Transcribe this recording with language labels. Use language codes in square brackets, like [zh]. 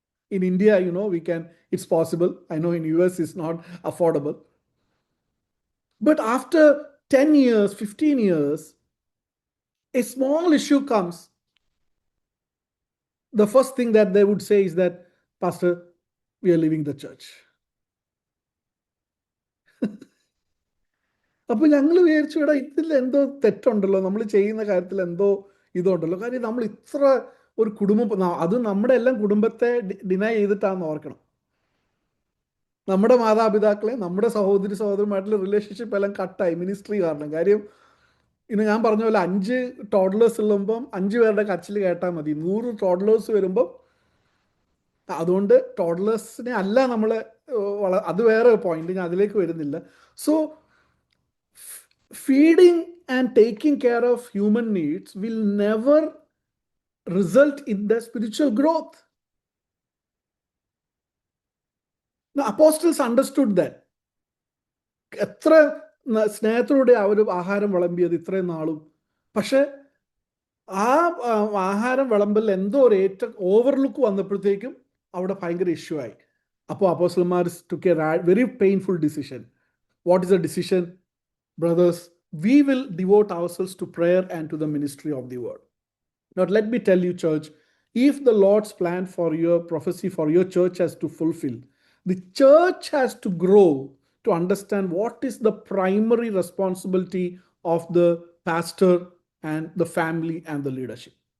[en] In India, it's possible. I know in US it's not affordable. But after 10 years, 15 years, a small issue comes. The first thing that they would say is that, "Pastor, we are leaving the church." [ml] അപ്പൊ ഞങ്ങൾ വിചാരിച്ചു, ഇതിൽ എന്തോ തെറ്റുണ്ടല്ലോ, നമ്മൾ ചെയ്യുന്ന കാര്യത്തിൽ എന്തോ ഇതുണ്ടല്ലോ. കാര്യം നമ്മൾ ഇത്ര ഒരു കുടുംബം, അത് നമ്മുടെ എല്ലാം കുടുംബത്തെ ഡിനൈ ചെയ്തിട്ടാണെന്ന് ഓർക്കണം. നമ്മുടെ മാതാപിതാക്കളെ, നമ്മുടെ സഹോദരന്മാരുടെ റിലേഷൻഷിപ്പ് എല്ലാം കട്ടായി മിനിസ്ട്രി കാരണം. കാര്യം ഞാൻ പറഞ്ഞ പോലെ 5 ടോഡ്ലേഴ്സ് ഉള്ളുമ്പം 5 പേരുടെ കരച്ചിൽ കേട്ടാൽ മതി. 100 ടോഡ്ലേഴ്സ് വരുമ്പം, അതുകൊണ്ട് ടോഡ്ലേഴ്സിനെ അല്ല നമ്മൾ, അത് വേറെ പോയിന്റ്, ഞാൻ അതിലേക്ക് വരുന്നില്ല. [en] So feeding and taking care of human needs will never result in the spiritual growth. The apostles understood that. [ml] എത്ര സ്നേഹത്തോടെ അവർ ആഹാരം വിളമ്പിയത് ഇത്രയും നാളും. പക്ഷെ ആ ആഹാരം വിളമ്പൽ എന്തോ ഒരു ഓവർലുക്ക് വന്നപ്പോഴത്തേക്കും അവിടെ ഭയങ്കര ഇഷ്യൂ ആയി. അപ്പോൾ അപ്പോസ്റ്റലന്മാർ [en] took a very painful decision. What is the decision? Brothers, we will devote ourselves to prayer and to the ministry of the word. Now, let me tell you, church, if the Lord's plan for your prophecy for your church has to fulfill, the church has to grow to understand what is the primary responsibility of the pastor and the family and the leadership.